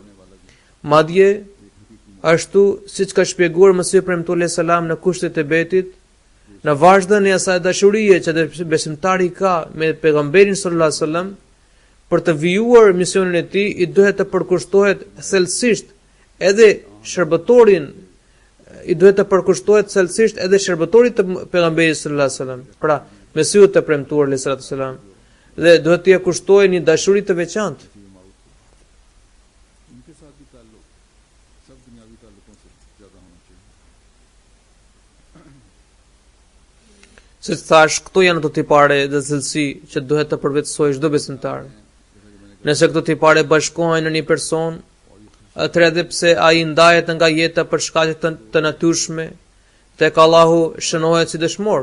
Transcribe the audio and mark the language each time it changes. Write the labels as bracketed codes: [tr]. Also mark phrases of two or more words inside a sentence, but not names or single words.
[sq] Madje ashtu siç ka shpjeguar Mesihu premtuar selam në kushtet e betit, në vazhdën e asaj dashurie që besimtari ka me pejgamberin [ar] صلى الله عليه وسلم, [sq] për të vijuar misionin e tij I duhet të përkushtohet thellësisht edhe shërbëtorit të pejgamberit [ar] صلى الله عليه وسلم. [sq] Pra, Mesihu të premtuar [ar] صلى الله عليه وسلم [sq] dhe duhet t'i kushtojë një dashuri të veçantë. [ur] ان کے ساتھ بھی تعلق سب دنیاوی تعلقوں سے زیادہ ہونا چاہیے. [sq] Si thash, këto janë ato tipare dhe cilësi që duhet të përvetësojë çdo besimtar. Nëse këto tipare bashkohen në një person, atëherë edhe pse ai ndahet nga jeta për shkaqe të natyrshme, tek Allahu shënohet si dëshmor.